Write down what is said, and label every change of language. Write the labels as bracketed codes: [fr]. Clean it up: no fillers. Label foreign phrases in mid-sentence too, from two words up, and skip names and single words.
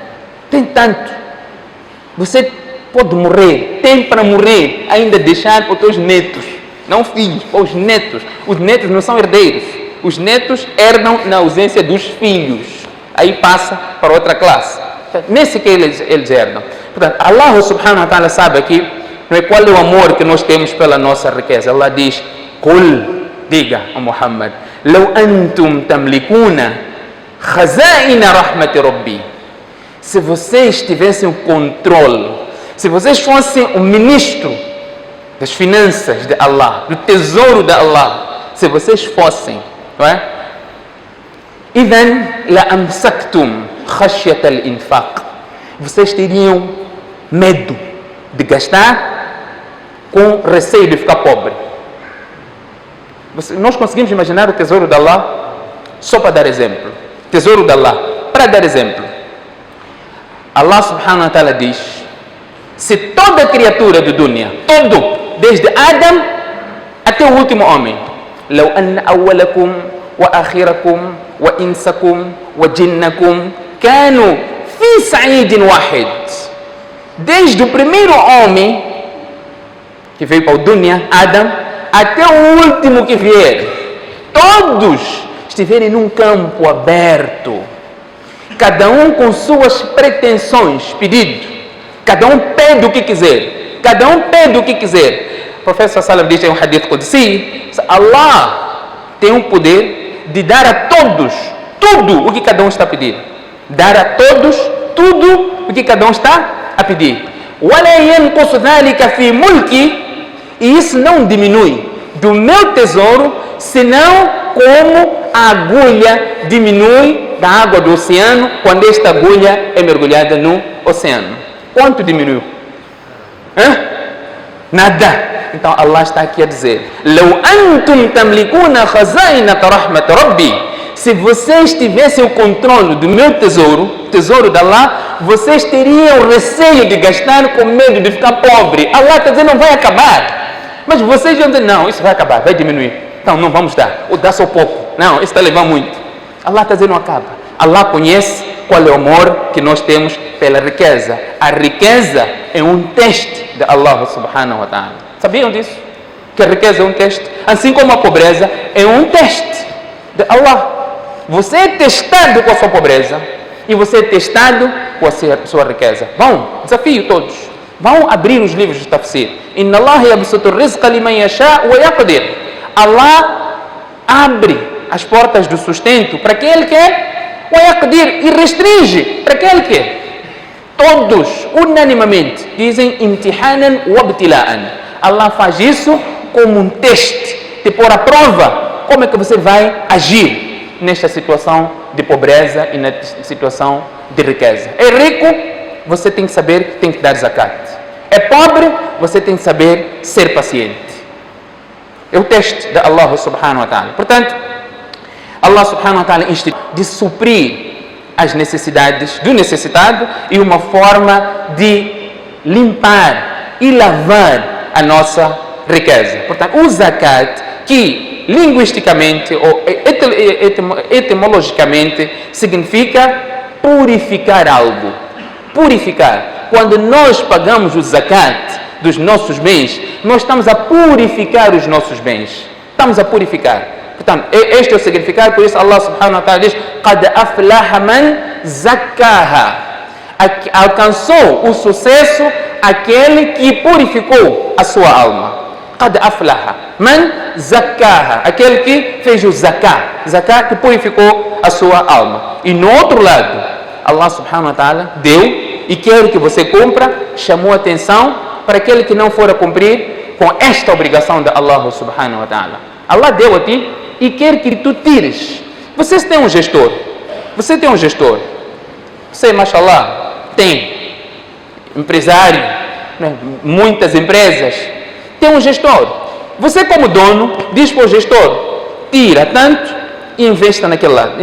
[pt] Você pode morrer, tem para morrer, ainda deixar para os teus netos, não filhos, para os netos. Os netos não são herdeiros. Os netos herdam na ausência dos filhos. Aí passa para outra classe. Nesse que eles herdam. Portanto, [ar] الله سبحانه وتعالى [pt] sabe aqui qual é o amor que nós temos pela nossa riqueza. Allah diz: Qul, diga a Muhammad, [ar] لو أنتم تملكون خزائن رحمة ربي. [pt] Se vocês tivessem o controle, se vocês fossem o ministro das finanças de Allah, do tesouro de Allah, se vocês fossem, não é? [ar] إذن لأمسكتم خشية الإنفاق. [pt] Vocês teriam medo de gastar com receio de ficar pobre. Nós conseguimos imaginar o tesouro de Allah, só para dar exemplo. Tesouro de Allah, para dar exemplo. [ar] الله سبحانه وتعالى [pt] diz: se toda criatura do dunya, todo, desde Adam até o último homem, [ar] لو أن أولكم وآخركم وإنسكم وجنكم كانوا في صعيد واحد, [pt] desde o primeiro homem que veio para o dunya, Adam, até o último que vier, todos estiverem num campo aberto, cada um com suas pretensões, pedido, cada um pede o que quiser, O professor Salam diz em um [ar] حديث قدسي: [pt] Allah tem o poder de dar a todos tudo o que cada um está a pedir. Dar a todos tudo o que cada um está a pedir. [ar] وَلَا يَنْقُصُ ذَلِكَ فِي مُلْكِ. [pt] E isso não diminui do meu tesouro, senão como a agulha diminui da água do oceano quando esta agulha é mergulhada no oceano. Quanto diminuiu? Nada. Então Allah está aqui a dizer: [ar] لو أنتم تملكون خزائن رحمة ربي. [pt] Se vocês tivessem o controle do meu tesouro, tesouro de Allah, vocês teriam receio de gastar com medo de ficar pobre. Allah está dizendo: não vai acabar. Mas vocês vão dizer: não, isso vai acabar, vai diminuir. Então não vamos dar, ou dá só pouco. Não, isso está a levar muito. Allah está dizendo: não acaba. Allah conhece qual é o amor que nós temos pela riqueza. A riqueza é um teste de [ar] الله سبحانه وتعالى. [pt] Sabiam disso? Que a riqueza é um teste. Assim como a pobreza é um teste de Allah. Você é testado com a sua pobreza e você é testado com a sua riqueza. Vão, desafio todos. Vão abrir os livros de tafsir. [ar] إن الله يبسط الرزق لمن يشاء ويقدر. [pt] Allah abre as portas do sustento para quem Ele quer, [ar] ويقدر, [pt] e restringe para quem Ele quer. Todos, unanimamente, dizem [ar] امتحانا وابتلاء. [pt] Allah faz isso como um teste, de pôr à prova como é que você vai agir nesta situação de pobreza e na situação de riqueza. É rico, você tem que saber que tem que dar zakat. É pobre, você tem que saber ser paciente. É o teste de [ar] الله سبحانه وتعالى. [pt] Portanto, [ar] الله سبحانه وتعالى [pt] institui de suprir as necessidades do necessitado e uma forma de limpar e lavar a nossa riqueza. Portanto, o zakat, que linguisticamente ou etimologicamente significa purificar algo. Purificar. Quando nós pagamos o zakat, dos nossos bens, nós estamos a purificar os nossos bens. Estamos a purificar. Portanto, este é o significado, por isso [ar] الله سبحانه وتعالى [pt] diz: [ar] قَدْ أَفْلَحَ مَنْ زَكَّاهَا. [pt] Alcançou o sucesso aquele que purificou a sua alma. [ar] قَدْ أَفْلَحَ مَنْ زَكَّاهَا. [pt] Aquele que fez o zakah. Zakah que purificou a sua alma. E no outro lado, [ar] الله سبحانه وتعالى [pt] deu e quer que você cumpra, chamou a atenção para aquele que não for a cumprir com esta obrigação de [ar] الله سبحانه وتعالى. [pt] Allah deu a ti e quer que tu tires. Você tem um gestor. Você tem um gestor. Você, mashallah, tem empresário, né? Muitas empresas. Tem um gestor. Você, como dono, diz para o gestor: tira tanto e investa naquele lado.